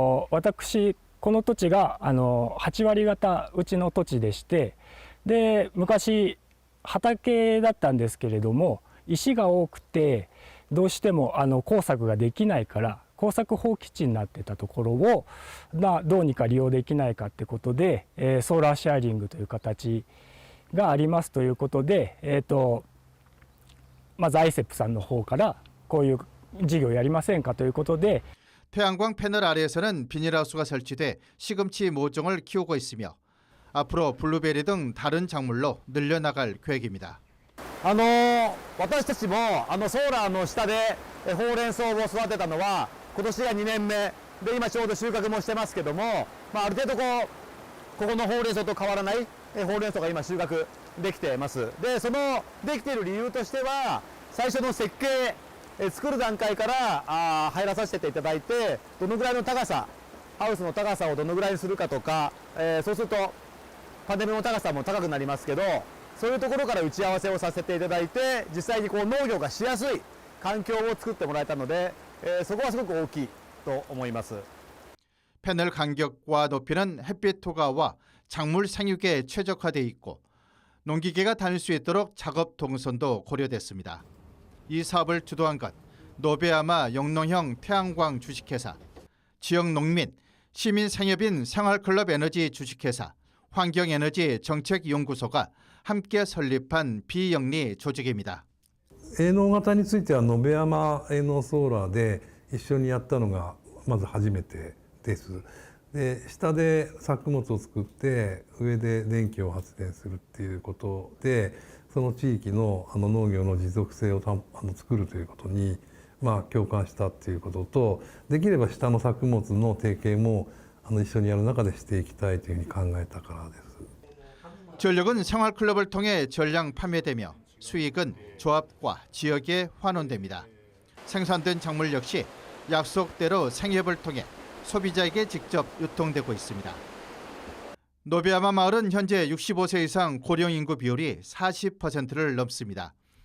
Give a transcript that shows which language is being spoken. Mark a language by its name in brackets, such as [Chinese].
[Japanese] 私この土地が8割方うちの土地でして、で昔畑だったんですけれども、石が多くてどうしても耕作ができないから耕作放棄地になってたところを、どうにか利用できないかってことで、ソーラーシェアリングという形がありますということで、ザイセップさんの方からこういう事業やりませんかということで [Korean] 태양광 패널 아래에서는 비닐하우스가 설치돼 시금치 모종을 키우고 있으며 앞으로 블루베리 등 다른 작물로 늘려나갈 계획입니다. [Japanese] 私たちもソーラーの下でほうれん草を育てたのは今年が2年目で、今ちょうど収穫もしてますけども、ある程度ここのほうれん草と変わらないほうれん草が今収穫できています。でそのできている理由としては、最初の設計作る段階から入らさせていただいて、どのぐらいの高さ、ハウスの高さをどのぐらいにするかとか、そうするとパネルの高さも高くなりますけど、そういうところから打ち合わせをさせていただいて、実際に農業がしやすい環境を作ってもらえたので、そこはすごく大きいと思います。 [Korean] 패널 간격과 높이는 햇빛 투과와 작물 생육에 최적화되어 있고 농기계가 다닐 수 있도록 작업 동선도 고려됐습니다. 이 사업을 주도한 것, 노베야마 영농형 태양광 주식회사, 지역 농민, 시민 생협인 생활클럽 에너지 주식회사, 환경에너지 정책연구소가 함께 설립한 비영리 조직입니다. [Japanese] 営農型については延山営農ソーラーで一緒にやったのがまず初めてです。で下で作物を作って上で電気を発電するっていうことで、その地域の農業の持続性を作るということに共感したっていうことと、できれば下の作物の提携も一緒にやる中でしていきたいというふうに考えたからです。 [Korean] 전력은 생활클럽을 통해 전량 판매되며 수익은 조합과 지역에 환원됩니다. 생산된 작물 역시 약속대로 생협을 통해 소비자에게 직접 유통되고 있습니다. 노베야마 마을은 현재 65세 이상 고령 인구 비율이 40%를 넘습니다.